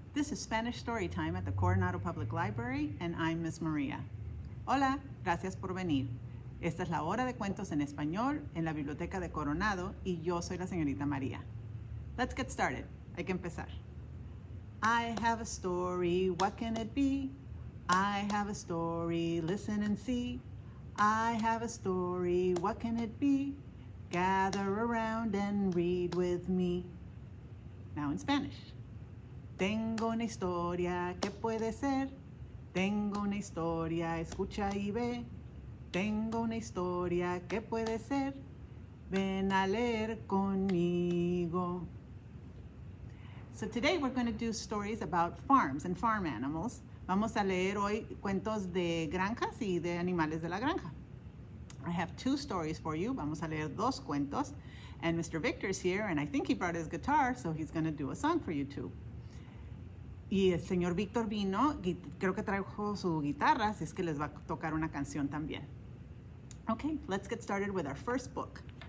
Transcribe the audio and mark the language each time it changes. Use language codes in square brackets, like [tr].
[en] This is Spanish Storytime at the Coronado Public Library, and I'm Miss Maria. [es] Hola, gracias por venir. Esta es la hora de cuentos en español en la Biblioteca de Coronado y yo soy la señorita María. [en] Let's get started. [es] Hay que empezar. [en] I have a story, what can it be? I have a story, listen and see. I have a story, what can it be? Gather around and read with me. Now in Spanish. [es] Tengo una historia, ¿qué puede ser? Tengo una historia, escucha y ve. Tengo una historia, ¿qué puede ser? Ven a leer conmigo. [en] So today we're going to do stories about farms and farm animals. [es] Vamos a leer hoy cuentos de granjas y de animales de la granja. [en] I have two stories for you. [es] Vamos a leer dos cuentos. [en] And Mr. Victor's here, and I think he brought his guitar, so he's going to do a song for you too. [es] Y el señor Víctor vino, creo que trajo su guitarra, así es que les va a tocar una canción también. [en] Okay, let's get started with our first book.